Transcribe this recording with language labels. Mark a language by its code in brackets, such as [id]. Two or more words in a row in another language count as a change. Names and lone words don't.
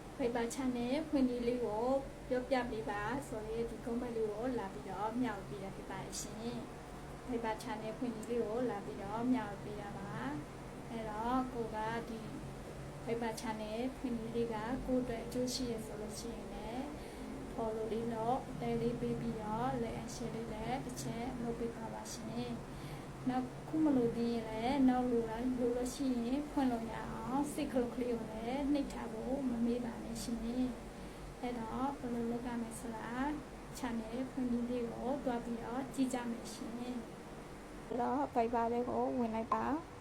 [my] Fiber channel ဖွင့်လေးကိုပြောပြပေးပါဆိုရင်ဒီ comment လေးကိုလာပြီးတော့မျှဝေပေးရဖြစ်ပါတယ်ရှင် Fiber channel ဖွင့်လေးကိုလာပြီးတော့ မျှဝေပေးရပါအဲ့တော့ကိုကဒီ Fiber channel ဖွင့်လေးကကိုယ့်အတွက်အကျိုးရှိရဆိုလို့ရှိရင်လည်း follow လေးတော့တဲလေးပေးပြီးတော့ [en] like and share [my] လေးလည်းတစ်ချက်လုပ်ပေးပါပါရှင်နောက်ခုမလို့သေးရင်လည်းနောက်လိုလို့ရှိရင်ဖွင့်လို့ရအောင်စိတ်ကလေးကိုလည်းနှိပ်ထားဖို့မမေ့ပါနဲ့ရှင်အဲ့တော့ဘယ်လိုလုပ်ရမလဲဆိုတာ channel ဖွင့်လေးကိုတွားပြီးတော့ကြည့်ကြမယ်ရှင်အဲ့တော့ Fiber လေးကိုဝင်လိုက်ပါ